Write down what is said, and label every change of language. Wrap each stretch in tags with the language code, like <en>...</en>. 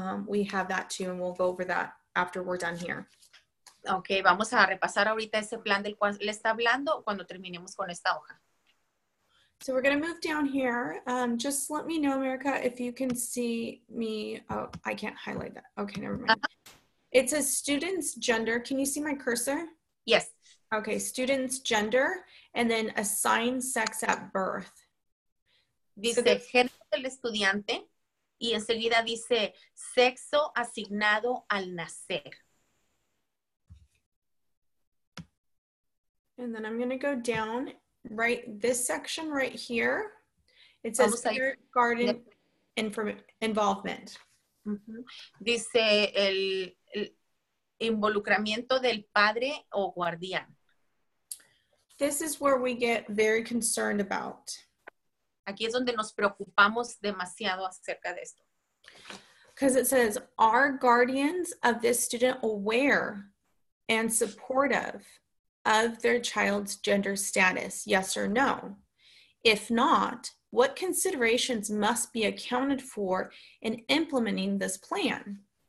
<en>We have that too, and we'll go over that after we're done here.</en> <es>Ok, vamos a repasar ahorita ese plan del cual le está hablando cuando terminemos con esta hoja.</es> <en>So we're going to move down here. Just let me know, America, if you can see me. Oh, I can't highlight that. Okay, never mind. It says students' gender. Can you see my cursor? Yes. Okay, students' gender, and then assign sex at birth.</en> <es>Dice género del estudiante y enseguida dice sexo asignado al nacer.</es> <en>And then I'm going to go down right this section right here. It says kindergarten involvement.</en> <es>Dice el involucramiento del padre o guardián.</es> <en>This is where we get very concerned about.</en> <es>Aquí es donde nos preocupamos demasiado acerca de esto.</es> <en>Because it says, are guardians of this student aware and supportive of their child's gender status? Yes or no? If not, what considerations must be accounted for in implementing this plan?</en>